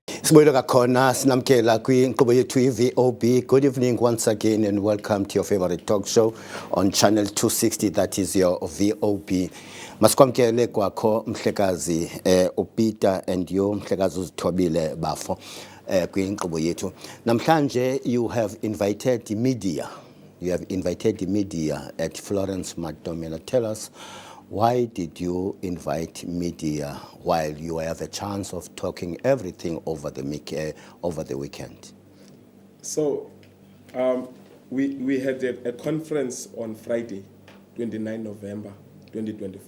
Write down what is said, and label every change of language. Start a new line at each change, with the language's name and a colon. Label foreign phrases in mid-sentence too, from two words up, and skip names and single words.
Xhosa: Sibuyele kakhona sinamkela kwinkqubo yethu i-VOB.
English: Good evening once again and welcome to your favorite talk show on channel 260, that is your VOB.
Xhosa: Masikwamkele kwakho mhlekazi uPeter
English: and you
Xhosa: mhlekazi uZithobile Bafo kwinkqubo yethu.
English: Namhlanje you have invited the media. You have invited the media at Florence Matomela. Tell us, why did you invite media while you have a chance of talking everything over the weekend? So, we had a conference on Friday, 29 November 2024.